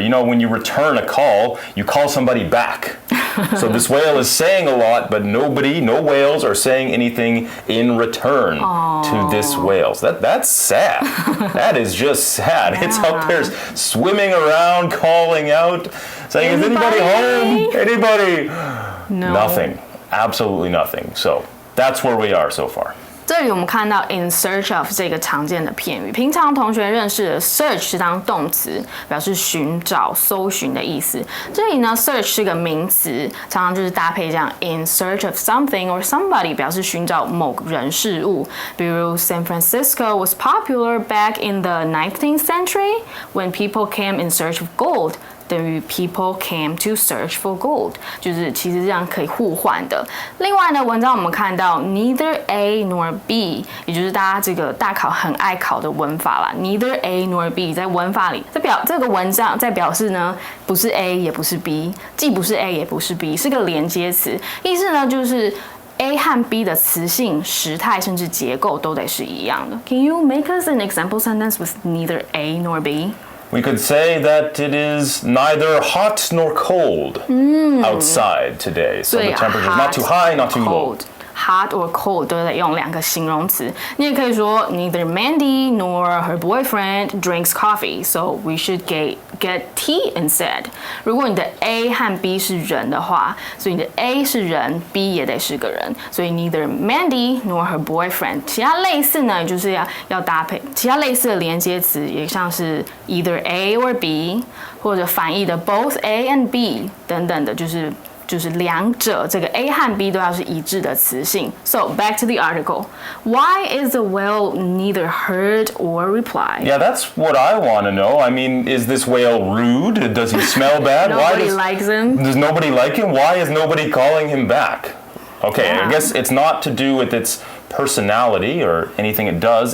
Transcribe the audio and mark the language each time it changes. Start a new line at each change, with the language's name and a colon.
English: You know, when you return a call, you call somebody back. So this whale is saying a lot, but no whales are saying anything in return to this whale. So that's sad. That is just sad. It's up there swimming around, calling out, saying, is anybody home? Anybody? No. Nothing. Absolutely nothing. So that's where we are so far.
Chinese: 这里我们看到 in search of 这个常见的片语，平常同学认识的 search 是当动词，表示寻找、搜寻的意思。这里呢 ，search 是个名词，常常就是搭配这样
English: in search of something or somebody，
Chinese: 表示寻找某人事物。
English: 比如 San Francisco was popular back in the 19th century when people came in search of gold.
Chinese: 等于
English: people came to search for gold，
Chinese: 就是其实这样可以互换的。另外呢，文章我们看到 neither A nor B， 也就是大家这个大考很爱考的文法啦。 neither A nor B 在文法里，这个文章在表示呢，不是 A 也不是 B， 既不是 A 也不是 B， 是个连接词，意思呢就是。 A 和 B 的词性、时态甚至结构都得是一样的。
English: Can you make us an example sentence with neither A nor B?We could say that it is neither hot nor cold outside today. So the temperature is not too high, not too low. Hot or cold
Chinese: 都得用两个形容词。你也可以说
English: neither Mandy nor her boyfriend drinks coffee, so we should get tea instead.
Chinese: 如果你的 A 和 B 是人的话，所以你的 A 是人 ，B 也得是个人，所以
English: neither Mandy nor her boyfriend。
Chinese: 其他类似呢，就是要搭配其他类似的连接词，也像是 either A or B， 或者反义的 both A and B 等等的，就是两者这个 A 和 B 都要是一致的词性。
English: So back to the article. Why is the whale neither heard or replied? Yeah, that's what I want to know. I mean, is this whale rude? Does he smell bad? Nobody likes him. Does nobody like him? Why is nobody calling him back? Okay, I guess it's not to do with its personality or anything it does.